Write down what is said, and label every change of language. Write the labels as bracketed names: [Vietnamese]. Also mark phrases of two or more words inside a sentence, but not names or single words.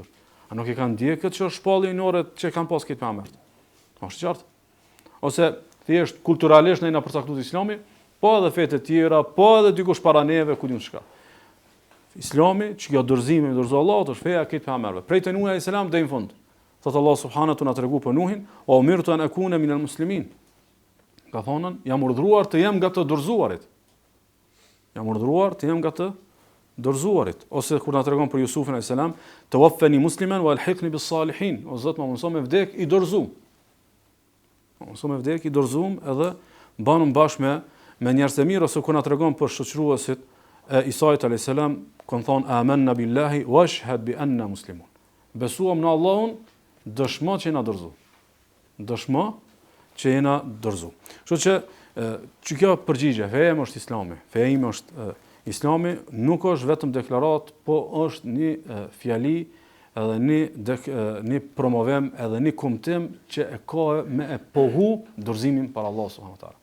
[Albanian] A nuk e kanë ndjek këtë që shpallje hyjnore që kanë pas këtë pejgamber? Është qartë. Ose thjesht kulturalisht ne na përcaktuar Islami, po edhe fetë të tjera, po edhe dikush para neve ku diun çka. Islami, që kjo dorëzimi me dorëzo Allahut është feja e këtë pejgamberëve. Prej te Nuhi [Arabic] عليه السلام [Albanian] deri në fund. Thot [Arabic] الله سبحانه [Albanian] na tregu për Nuhin, [Arabic] "وأمرت أن أكون من المسلمين." [Albanian] Ka thonën, jam urdhëruar të jem nga të dorëzuarit. Jam urdhëruar të jem nga të dorëzuarit. Ose kur na tregon për Jusufin [Arabic] عليه السلام, "توفني مسلما وألحقني بالصالحين." [Albanian] O Zot, më mëson me vdek i dorëzuar. Më mëson me vdek i dorëzuar edhe banum bashkë me njerëz të mirë, ose kur na tregon për shoqëruesit e Isait [Arabic] عليه السلام, [Albanian] kur thon [Arabic] آمنا بالله واشهد بأنا مسلمون. [Albanian] Besuam në Allahun, dëshmo që jena dorëzu. Dëshmo që jena dorëzu. Kështu që kjo përgjigje, feja ime është Islami. Feja ime është Islami, nuk është vetëm deklarat, po është një fjali edhe një promovim edhe një kumtim që e ka me e pohu dorëzimin para [Arabic] الله سبحانه وتعالى.